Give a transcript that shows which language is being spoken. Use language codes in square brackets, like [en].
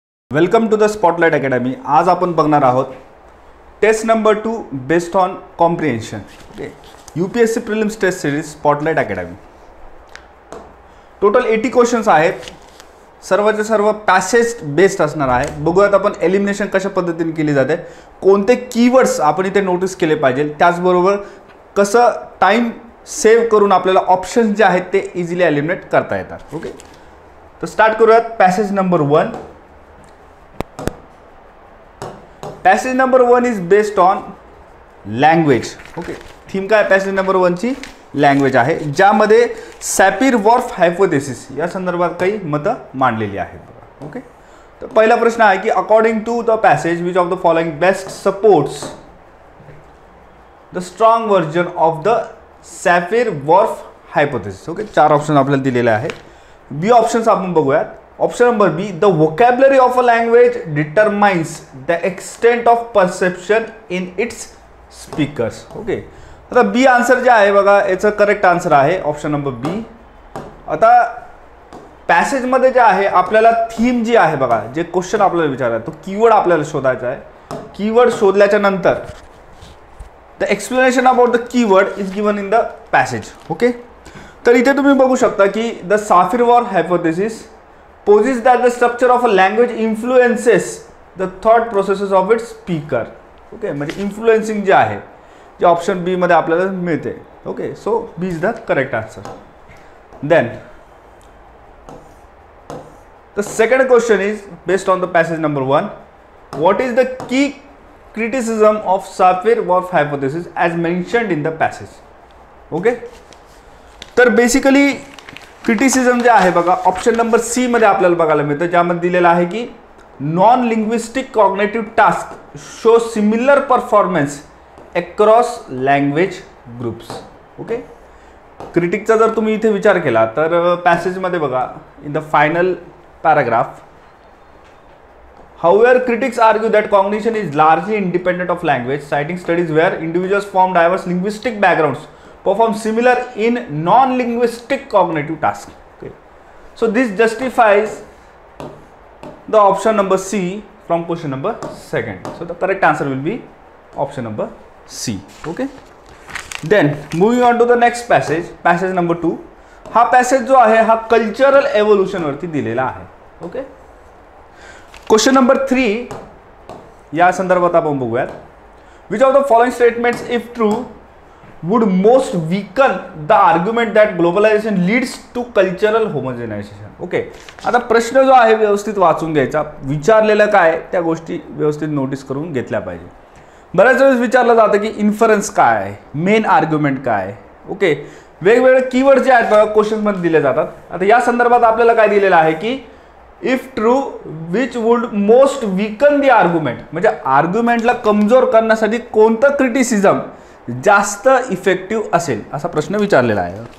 [en] Welcome to the spotlight academy. [mr] आज आपण बघणार आहोत taste number 2 based on comprehension. [en] Okay, UPSC prelims test series spotlight academy. [mr] Total 80 questions आहेत, सर्वचे सर्व passage based असणार आहे। बघूयात आपण एलिमिनेशन कशा पद्धतीने केली जाते, कोणते कीवर्ड्स आपण इथे नोटीस केले पाहिजे, त्याचबरोबर कसं टाइम सेव्ह करून आपल्याला ऑप्शन्स जे आहेत ते इझिली एलिमिनेट करता येतात। ओके, तर स्टार्ट करूयात passage number 1। [en] Passage number 1 is based on language. [mr] Okay, theme काय पॅसेज नंबर 1 ची लँग्वेज आहे, ज्यामध्ये सॅपिर-वॉर्फ हायपोथेसिस या संदर्भात काही मतं मांडलेली आहेत। [en] okay, [mr] तर पहिला प्रश्न आहे की [en] According to the passage which of the following best supports the strong version of the Sapir Whorf hypothesis. [mr] Okay, 4 option आपल्याला दिलेले आहे। बी ऑप्शन्स आपण बघूयात। [en] Option number B, the vocabulary of a language determines the extent of perception in its speakers. [mr] Okay, आता बी answer जे आहे बघा, याचं करेक्ट आन्सर आहे ऑप्शन नंबर बी। आता पॅसेजमध्ये जे आहे आपल्याला थीम जी आहे बघा, जे क्वेश्चन आपल्याला विचारायचं तो कीवर्ड आपल्याला शोधायचा आहे। कीवर्ड शोधल्याच्या नंतर [en] The explanation about the keyword is given in the passage. Okay, [mr] तर इथे तुम्ही बघू शकता की [en] The Sapir Whorf hypothesis posits that the structure of a language influences the thought processes of its speaker. [mr] Okay, म्हणजे इन्फ्लुएन्सिंग जे आहे जे ऑप्शन बी मध्ये आपल्याला मिळते। [en] Okay, so B is the correct answer. Then the second question is based on the passage number 1। What is the key criticism of Sapir Whorf hypothesis as mentioned in the passage. [mr] Okay, तर basically criticism जे आहे बघा option number C मध्ये आपल्याला बघायला मिळतं, ज्यामध्ये दिलेलं आहे की [en] Non linguistic cognitive task show similar performance across language groups. Okay, [mr] क्रिटिकचा जर तुम्ही इथे विचार केला तर पॅसेजमध्ये बघा [en] In the final paragraph, however critics argue that cognition is largely independent of language, citing studies where individuals from diverse linguistic backgrounds perform similar in non-linguistic cognitive tasks. Okay, so this justifies the option number C from question number 2. So the correct answer will be option number C. Okay, then moving on to the next passage, passage number 2. [mr] हा passage जो आहे हा cultural एव्होल्यूशन वरती दिलेला आहे। Okay, question number 3 या संदर्भात आपण बघूयात। [en] Which of the following statements if true would most weaken the argument that globalization leads to cultural homogenization. [mr] Okay, आता प्रश्न जो आहे व्यवस्थित वाचून घ्यायचा, विचारलेलं काय त्या गोष्टी व्यवस्थित नोटीस करून घेतल्या पाहिजे। बऱ्याच वेळेस विचारलं जातं की इन्फरन्स काय आहे, मेन आर्ग्युमेंट काय आहे। ओके, वेगवेगळे कीवर्ड जे आहेत बघा क्वेश्चन मध्ये दिले जातात। आता या संदर्भात आपल्याला काय दिलेलं आहे की [en] if true which would most weaken the argument, [mr] म्हणजे आर्ग्युमेंटला कमजोर करण्यासाठी कोणतं क्रिटिसिझम जास्त इफेक्टिव्ह असेल असा प्रश्न विचारलेला आहे।